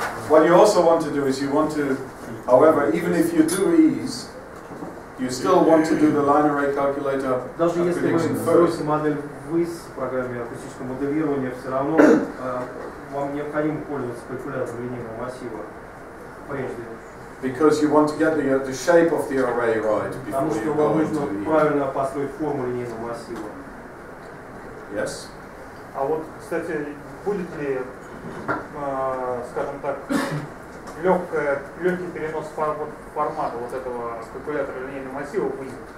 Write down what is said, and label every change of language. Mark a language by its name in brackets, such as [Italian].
[English] What you also want to do is you want to, however, even if you do ease, you still want to do the line array calculator [Russian] даже если вы строите модель ввысь в программе акустического моделирования, все равно вам необходимо пользоваться калькулятором линейного массива прежде. [English] Because you want to get the shape of the array right before you go into the... [Russian] правильно построить форму линейного массива. [English] Yes. [Russian] А вот, кстати, будет ли, скажем так, легкий перенос формата вот этого калькулятора линейного массива в вызов?